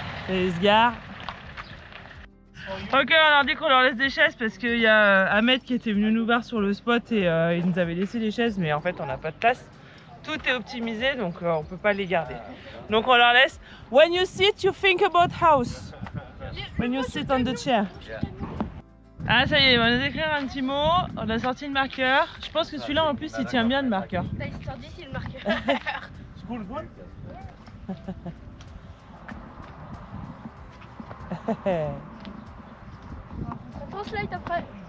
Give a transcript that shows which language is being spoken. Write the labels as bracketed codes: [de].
[fr] Et ils se garent. Ok, on leur dit qu'on leur laisse des chaises parce qu'il y a Ahmed qui était venu nous voir sur le spot et il nous avait laissé les chaises, mais en fait on n'a pas de place. Tout est optimisé donc on peut pas les garder. Donc on leur laisse. [en] When you sit, you think about house. When you sit on the chair. [fr] Ah ça y est, on va nous écrire un petit mot. On a sorti le marqueur. Je pense que celui-là en plus il tient bien le marqueur. T'as histoire d'ici le marqueur. [en] School one. [fr] On translate après.